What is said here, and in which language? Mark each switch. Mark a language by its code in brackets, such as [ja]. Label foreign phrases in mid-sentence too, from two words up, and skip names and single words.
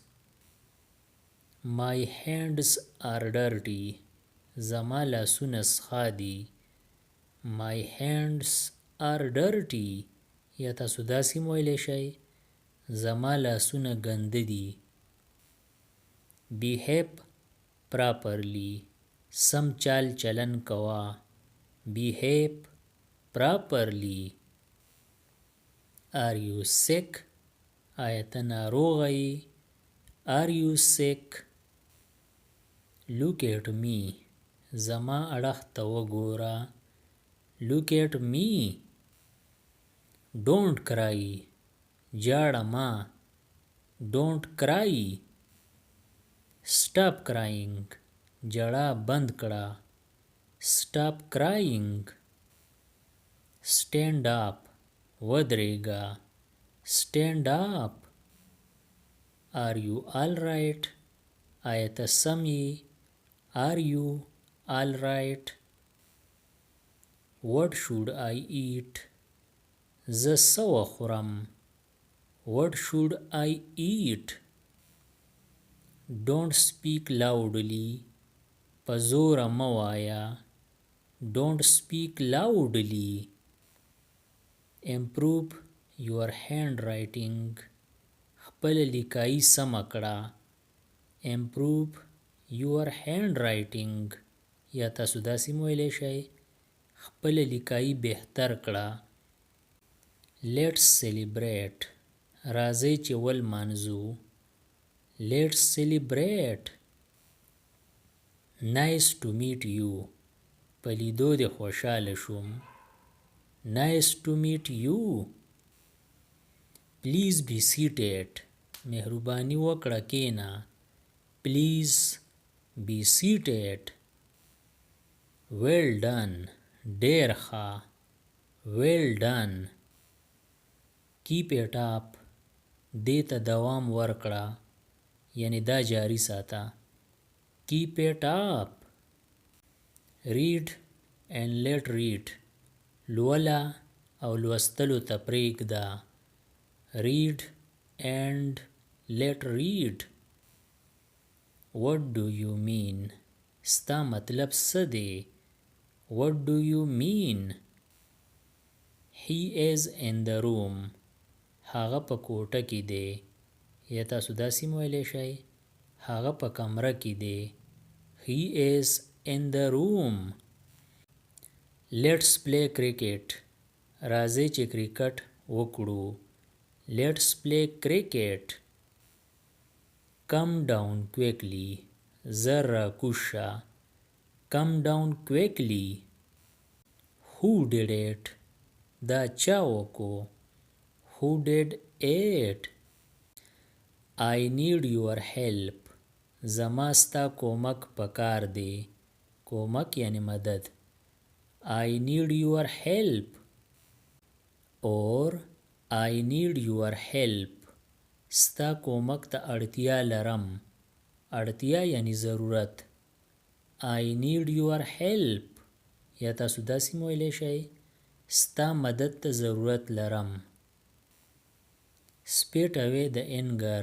[en] My hands are dirty. [ps] زما لاسونه سخا دي. [en] My hands are dirty. [ps] یا تاسو داسې ویلی شئ زما لاسونه ګنده دي. [en] Behave properly. [ps] سم چال چلن کوه. [en] Behave properly. Are you sick? [ps] آیا ته ناروغه یې؟ [en] Are you sick? Look at me. [ps] زما اړخ ته وګوره. [en] Look at me. Don't cry. [ps] جاړه ما. [en] Don't cry. Stop crying. [ps] جړا بند کړه. [en] Stop crying. Stand up. ودرېږه. Stand up. Are you all right? [ps] آیا ته سم یې؟ [en] Are you all right? What should I eat? [ps] زه څه وخورم؟ [en] What should I eat? Don't speak loudly. [ps] په زوره مه وایه. [en] Don't speak loudly. Improve your handwriting. [ps] خپل لیکایي سمه کړه. [en] Improve your handwriting. [ps] یا تاسو داسې ویلی شئ خپل لیکایي بهتر کړه. [en] Let's celebrate. [ps] راځئ چې ولمانځو. [en] Let's celebrate. Nice to meet you. [ps] په لیدو دې خوشحاله شوم. [en] Nice to meet you. Please be seated. [ps] مهرباني وکړه کېنه. [en] Please be seated. Well done. [ps] ډېر ښه. [en] Well done. Keep it up. [ps] دې ته دوام ورکړه. یعنی دا جاری ساته. [en] Keep it up. Read and let read. [ps] لوله او لوستلو ته پرېږده. [en] Read and let read. What do you mean? [ps] ستا مطلب څه دی؟ [en] What do you mean? He is in the room. [ps] هغه په کوټه کې دی. یا تاسو داسې ویلی شئ هغه په کمره کې دی. [en] He is in the room. Let's play cricket. [ps] راځئ چې کرکټ وکړو. [en] Let's play cricket. Come down quickly. [ps] زر راکوز شه. [en] Come down quickly. Who did it? [ps] دا چا وکړو. [en] Who did it? I need your help. [ps] زما ستا کومک پکار دی. کومک یعنی مدد. [en] I need your help. Or I need your help. [ps] ستا کومک ته اړتیا لرم. اړتیا یعنی ضرورت. [en] I need your help. [ps] یا تاسو داسې ویلی شئ ستا مدد ته ضرورت لرم. [en] Spit away the anger.